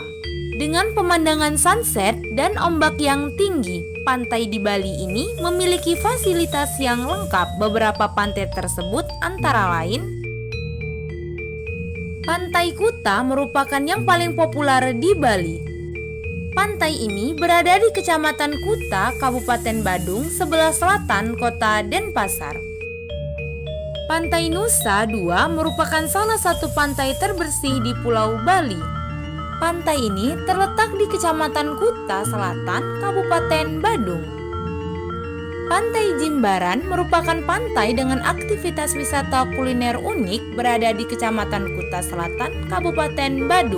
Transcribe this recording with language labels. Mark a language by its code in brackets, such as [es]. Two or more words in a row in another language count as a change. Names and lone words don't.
[id] Dengan pemandangan sunset dan ombak yang tinggi, pantai di Bali ini memiliki fasilitas yang lengkap. Beberapa pantai tersebut antara lain Pantai Kuta merupakan yang paling populer di Bali. Pantai ini berada di Kecamatan Kuta, Kabupaten Badung, sebelah selatan Kota Denpasar. Pantai Nusa Dua merupakan salah satu pantai terbersih di Pulau Bali. Pantai ini terletak di Kecamatan Kuta Selatan, Kabupaten Badung. Pantai Jimbaran merupakan pantai dengan aktivitas wisata kuliner unik berada di Kecamatan Kuta Selatan, Kabupaten Badung.